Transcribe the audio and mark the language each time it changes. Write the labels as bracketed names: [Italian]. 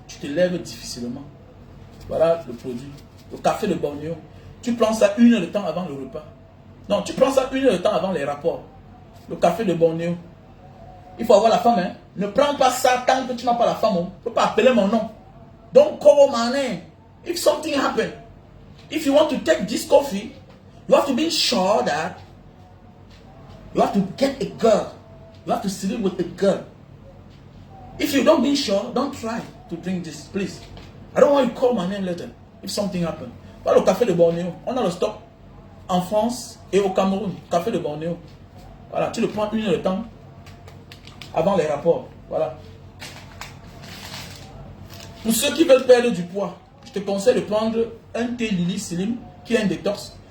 [French] Tu te lèves difficilement. Voilà le produit. Le café de Bornéo. Tu prends ça 1 heure de temps avant le repas. Non, tu prends ça 1 heure de temps avant les rapports. Le café de Bornéo. Il faut avoir la femme. Hein. Ne prends pas ça tant que tu n'as pas la femme. Tu ne peux pas appeler mon nom. [English] Don't call my name. If something happens. If you want to take this coffee, you have to be sure that you have to get a girl. You have to sleep with a girl. If you don't be sure, don't try to drink this, please. I don't want you to call my name later if something happens. [French] Voilà le café de Bornéo. On a le stock en France et au Cameroun. Café de Bornéo. Voilà, tu le prends 1 heure de temps avant les rapports. Voilà. Pour ceux qui veulent perdre du poids, je te conseille de prendre un thé Lily Slim qui est un détox.